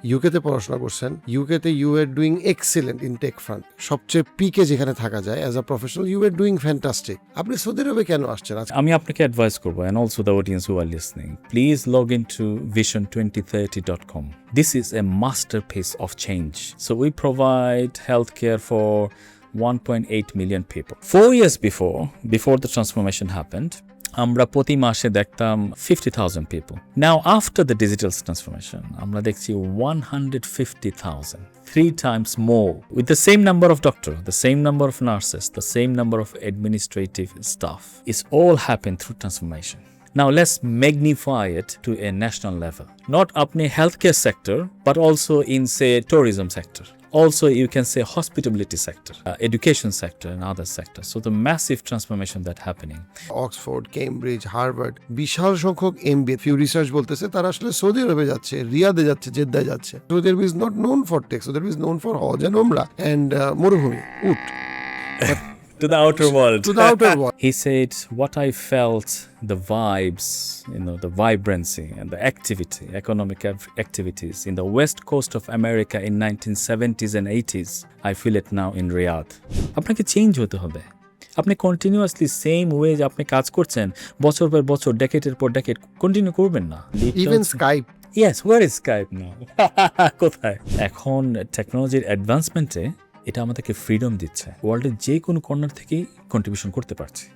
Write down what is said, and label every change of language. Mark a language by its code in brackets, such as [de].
[bn] ইউকেতে পড়াশোনা করছেন, ইউকেতে [en] you are doing excellent in tech front, [bn] সবচেয়ে পিকে যেখানে থাকা যায় [en] As a professional, you are doing fantastic. [bn] আপনি সৌদি আরবে কেন আসছেন? আমি আপনাকে অ্যাডভাইস করবো, [en] and also the audience who are listening, please log into vision2030.com. This is a masterpiece of change. So we provide healthcare for 1.8 million people. 4 years before the transformation happened, [bn] আমরা প্রতি মাসে দেখতাম [en] 50,000 people. Now after the digital transformation, [bn] আমরা দেখছি [en] 150,000. 3 times more, with the same number of doctors, the same number of nurses, the same number of administrative staff. It's all happened through transformation. Now let's magnify it to a national level. Not apne healthcare sector, but also in, say, tourism sector. Also, you can say hospitality sector, education sector, and other sectors. So the massive transformation that happening. [bn] Oxford, Cambridge, Harvard, বিশাল সংখ্যক MBA, few research বলতেছে তারা আসলে Saudi আরবে যাচ্ছে, রিয়াদে যাচ্ছে, জেদ্দায় যাচ্ছে। [en] Saudi Arab is not known for tech, Saudi Arab is known for Hajj and Umrah and মরুভূমি, উট। To the outer world. To the outer world. He said, what I felt, the vibes, the vibrancy and the activity, economic activities in the west coast of America in 1970s and 80s, I feel it now in Riyadh. [bn] আপনাকে change হতে হবে। আপনি [en] continuously same way [bn] যে আপনি কাজ করছেন বছর পর বছর, ডেকেডের পর ডেকেড কন্টিনিউ করবেন না। [en] Even Skype. Yes, where is Skype now? [bn] কোথায়? এখন টেকনোলজির অ্যাডভান্সমেন্টে এটা আমাদেরকে ফ্রিডম দিচ্ছে, ওয়ার্ল্ডের যে কোনো কর্নার থেকেই কন্ট্রিবিউশন করতে পারছি।